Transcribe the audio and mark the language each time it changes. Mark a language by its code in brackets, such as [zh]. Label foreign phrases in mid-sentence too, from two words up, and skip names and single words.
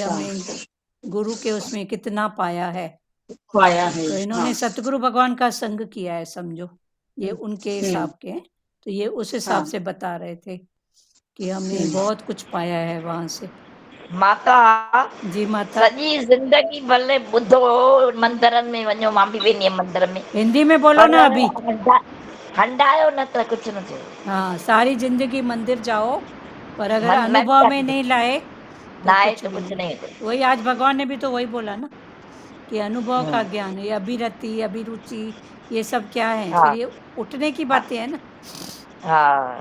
[hi] हमने गुरु के उसमें कितना पाया है। पाया है। तो इन्होंने हाँ सतगुरु भगवान का संग किया है, समझो, ये उनके हिसाब के हैं। तो ये उस हिसाब से बता रहे थे कि हमने बहुत कुछ पाया है वहां से। माता जी माता, [sd] सॼी ज़िंदगी भले ॿुधो मंदरनि में वञो, मां बि वेंदी हुयमि मंदर में, [hi] हिंदी में बोलो पर ना अभी। [sd] हंडायो न त कुझु न थियो। [hi] हाँ, सारी जिंदगी मंदिर जाओ, पर अगर मन में अनुभव में नहीं लाए तो ना आए कुछ तो भी कुछ नहीं। नहीं होता। वही आज भगवान ने भी तो वही बोला ना कि अनुभव का ज्ञान है, ये अभिरति, अभिरुचि, ये सब क्या है, हाँ फिर ये उठने की बातें है ना। हाँ